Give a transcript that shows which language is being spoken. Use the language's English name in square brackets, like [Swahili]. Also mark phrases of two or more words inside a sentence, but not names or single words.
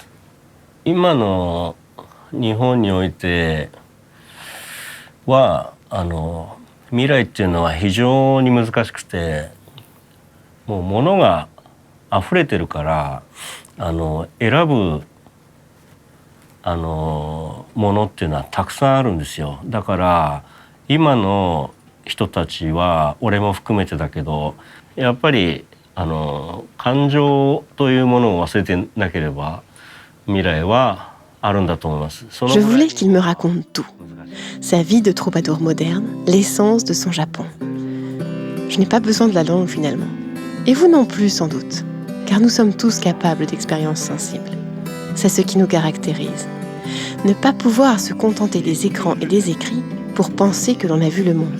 [Japanese] 今の日本においては未来っていうのは非常に難しくて、もう物が溢れてるから選ぶものっていうのはたくさんあるんですよ。だから今の人たちは俺も含めてだけど、やっぱり感情というものを忘れてなければ未来はあるんだと思います。 [French] Je voulais qu'il me raconte tout. Sa vie de troubadour moderne, l'essence de son Japon. Je n'ai pas besoin de la langue finalement. Et vous non plus sans doute, car nous sommes tous capables d'expériences sensibles. C'est ce qui nous caractérise. Ne pas pouvoir se contenter des écrans et des écrits pour penser que l'on a vu le monde.